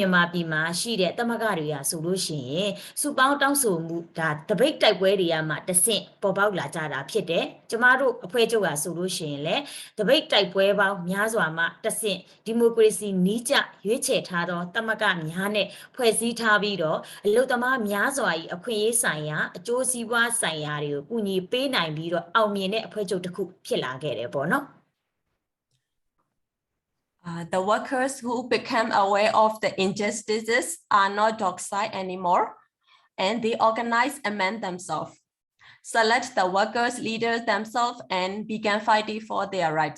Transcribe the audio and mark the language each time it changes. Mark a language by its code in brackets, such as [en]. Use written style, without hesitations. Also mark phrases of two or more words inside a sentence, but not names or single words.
[my] မြန်မာပြည်မှာရှိတဲ့တမကတွေကဆိုလို့ရှိရင်စုပေါင်းတောင်းဆိုမှုဒါတပိတ်တိုက်ပွဲတွေကမှတဆင့်ပေါ်ပေါက်လာကြတာဖြစ်တယ်ကျမတို့အဖွဲ့ချုပ်ကဆိုလို့ရှိရင်လည်းတပိတ်တိုက်ပွဲပေါင်းများစွာမှတဆင့်ဒီမိုကရေစီနီးကျရွေးချယ်ထားသောတမကများနဲ့ဖွဲ့စည်းထားပြီးတော့အလုသမားများစွာ၏အခွင့်အရေးဆိုင်ရာအကျိုးစီးပွားဆိုင်ရာတွေကိုကူညီပေးနိုင်ပြီးတော့အောင်မြင်တဲ့အဖွဲ့ချုပ်တစ်ခုဖြစ်လာခဲ့တယ်ပေါ့နော် [en] The workers who become aware of the injustices are not docile anymore, and they organize among themselves, select the workers' leaders themselves, and began fighting for their rights.